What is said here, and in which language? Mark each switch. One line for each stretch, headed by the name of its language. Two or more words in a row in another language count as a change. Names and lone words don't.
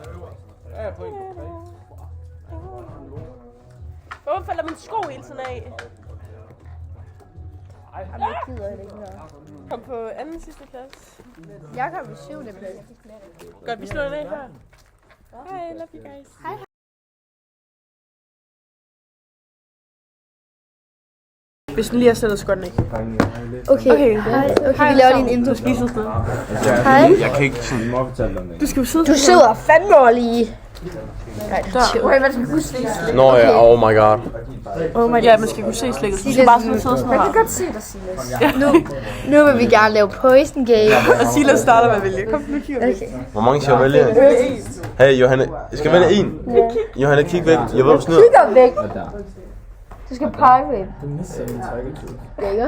Danish: Hvorfor falder min sko hele tiden af? Jamen, jeg gider det ikke mere. Kom på anden sidste klasse. Jeg kom på 7. plads. Godt, vi slår den af her. Hej,
English: love you guys.
Danish: Hej. Hvis den lige er stillet, så går den ikke. Okay, vi laver lige en intro. Hej. Jeg kan ikke sådan... Du skal jo sidde. Du sidder fandme over lige. Nej, det er chill. Nå ja,
English: oh my god. Oh my god.
Danish: Ja, man skal kunne se slikket. Du skal bare sidde sådan her. Man kan godt se dig, Silas. Nu vil vi gerne lave
English: poison game.
Danish: Og Silas starter med at vælge. Kom, nu kigger vi. Okay. Hvor mange skal jeg vælge? Hey, Johanne. Jeg skal vælge en. Johanne, kig væk. Jeg ved, du snyder. Kigger væk. Du skal pege på en. Lækker.